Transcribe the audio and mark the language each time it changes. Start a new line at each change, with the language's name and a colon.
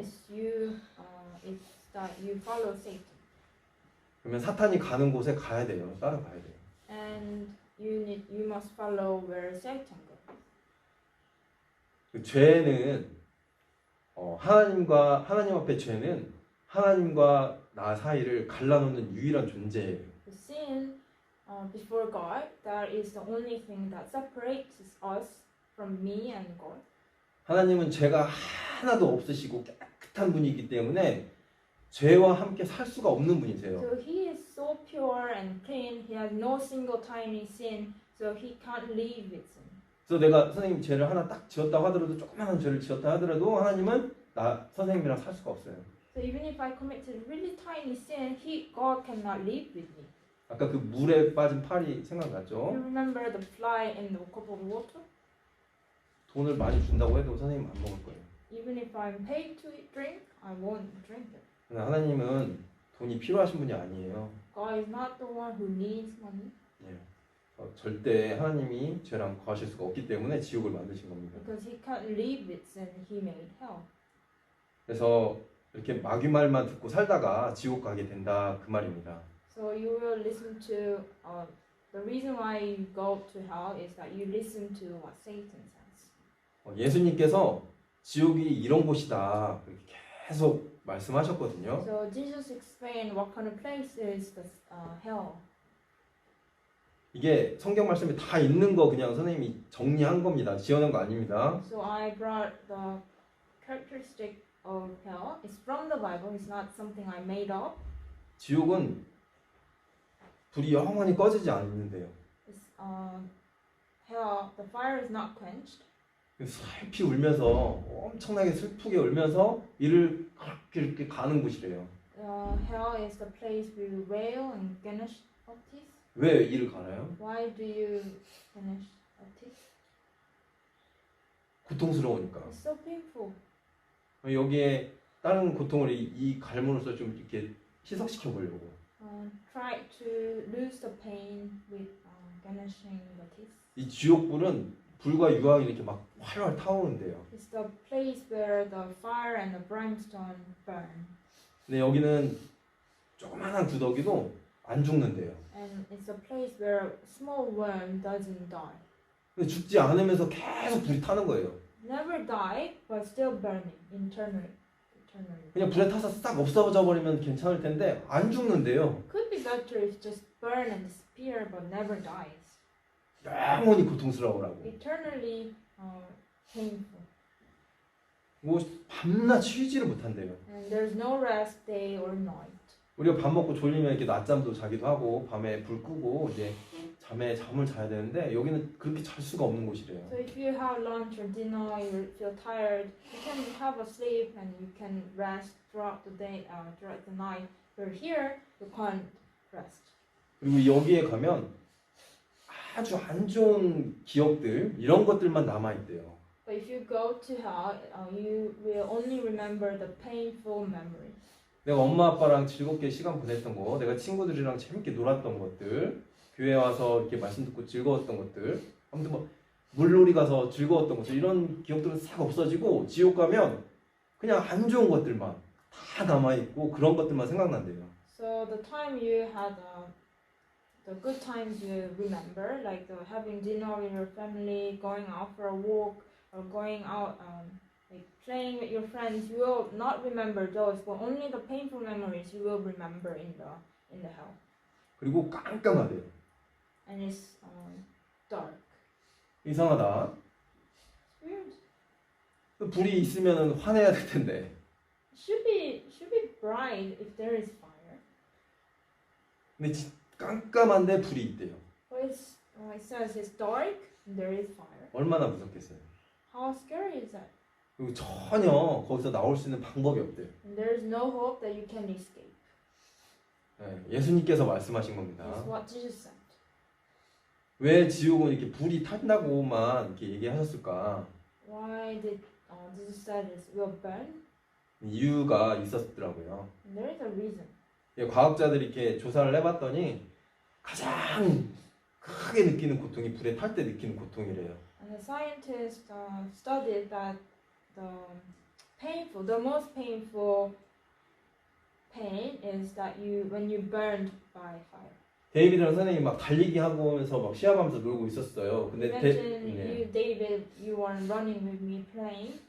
English: It's that you follow Satan,
Korean: 그러면 사탄이 가는 곳에 가야 돼요. 따라가야 돼요.
English: and you must follow where Satan goes.
Korean: 그 죄는 하나님 앞에 죄는 하나님과 나 사이를 갈라놓는 유일한 존재예요.
English: The sin before God, that is the only thing that separates us from me and God.
Korean: 하나님은 죄가 하나도 없으시고 깨끗한 분이기 때문에 죄와 함께 살 수가 없는 분이세요.
English: So he is so pure and clean. He has no single tiny sin, so he can't live with sin.
Korean: 그래서 내가 선생님 죄를 하나 딱 지었다고 하더라도 조그마한 죄를 지었다 하더라도 하나님은 나 선생님이랑 살 수가 없어요.
English: So even if I committed really tiny sin, God cannot live with me.
Korean: 아까 그 물에 빠진 파리
English: You
Korean: 생각나죠?
English: remember the fly in the cup of water?
Korean: 돈을 많이 준다고 해도 선생님 안 먹을 거예요.
English: Even if I'm paid to drink, I won't drink it.
Korean: 그러나 하나님은 돈이 필요하신 분이 아니에요.
English: God is not the one who needs money,
Korean: 예. 절대 하나님이 죄랑 거하실 수가 없기 때문에 지옥을 만드신 겁니다.
English: because he can't live with sin. He made hell.
Korean: 그래서 이렇게 마귀 말만 듣고 살다가 지옥 가게 된다 그 말입니다.
English: So you will listen to the reason why you go to hell is that you listen to what Satan says.
Korean: 예수님께서 지옥이 이런 곳이다 이렇게 계속 말씀하셨거든요.
English: So Jesus explained what kind of place is the hell.
Korean: 이게 성경 말씀에 다 있는 거 그냥 선생님이 정리한 겁니다. 지어낸 거 아닙니다.
English: So I brought the characteristic of hell. It's from the Bible. It's not something I made up.
Korean: 지옥은 불이 영원히 꺼지지 않는데요.
English: It's hell. The fire is not quenched.
Korean: 슬피 울면서 엄청나게 슬프게 울면서 이를 이렇게 가는 곳이래요.
English: Hell is the place where you wail and gnash of teeth.
Korean: 왜 이를 가나요?
English: Why do you gnash of teeth?
Korean: 고통스러우니까.
English: It's so painful.
Korean: 여기에 다른 고통을 이 갈문으로써 좀 이렇게 희석시켜 보려고.
English: Try to lose the pain with gnashing the teeth.
Korean: 이 지옥불은 불과 유황이 이렇게 막 활활 타오른대요.
English: It's the place where the fire and the brimstone burn.
Korean: 근데 여기는 조그마한 구더기도 안 죽는데요.
English: And it's a place where a small worm doesn't die.
Korean: 근데 죽지 않으면서 계속 불이 타는 거예요.
English: Never die, but still burning internally.
Korean: 그냥 불에 타서 싹 없어져 버리면 괜찮을 텐데 안 죽는데요.
English: Could be better if just burn and disappear, but never dies.
Korean: 영원히 고통스러워라고.
English: Eternally painful.
Korean: 뭐 밤낮 쉬지를 못한대요.
English: And there's no rest day or night.
Korean: 우리가 밥 먹고 졸리면 이렇게 낮잠도 자기도 하고 밤에 불 끄고 이제 잠을 자야 되는데 여기는 그렇게 잘 수가 없는 곳이래요.
English: So if you have lunch or dinner, you feel tired, you can have a sleep and you can rest throughout the day, throughout the night. But here, you can't rest.
Korean: 그리고 여기에 가면 아주 안 좋은 기억들 이런 것들만 남아 있대요.
English: But if you go to hell, you will only remember the painful memories.
Korean: 내가 엄마 아빠랑 즐겁게 시간 보냈던 거, 내가 친구들이랑 재밌게 놀았던 것들, 교회 와서 이렇게 말씀 듣고 즐거웠던 것들, 아무튼 뭐 물놀이 가서 즐거웠던 것들 이런 기억들은 싹 없어지고 지옥 가면 그냥 안 좋은 것들만 다 남아 있고 그런 것들만 생각난대요.
English: So the time you had, the good times you remember, like having dinner with your family, going out for a walk, or going out, like playing with your friends, you will not remember those, but only the painful memories you will remember in the hell.
Korean: 그리고 깜깜하대요.
English: And it's dark.
Korean: 이상하다.
English: It's weird.
Korean: 불이 있으면 화내야 될 텐데.
English: Should be bright if there is fire.
Korean: 근데 깜깜한데 불이 있대요.
English: But it says it's dark and there is fire.
Korean: 얼마나 무섭겠어요.
English: How scary is that?
Korean: 그리고 전혀 거기서 나올 수 있는 방법이 없대요.
English: And there is no hope that you can escape.
Korean: 네, 예수님께서 말씀하신 겁니다.
English: That's what Jesus said.
Korean: 왜 지옥은 이렇게 불이 탄다고만 이렇게 얘기하셨을까?
English: Why did Jesus said it will burn?
Korean: 이유가 있었더라고요.
English: And there is a reason.
Korean: 예, 과학자들이 이렇게 조사를 해봤더니 가장 크게 느끼는 고통이 불에 탈 때 느끼는 고통이래요.
English: And the scientists studied that painful. The most painful pain is that when you burned by fire.
Korean: 데이비드랑 선생님이 막 달리기 하면서 막 시합하면서 놀고 있었어요. 근데
English: Imagine
Korean: 네.
English: you, David, you were running with me playing.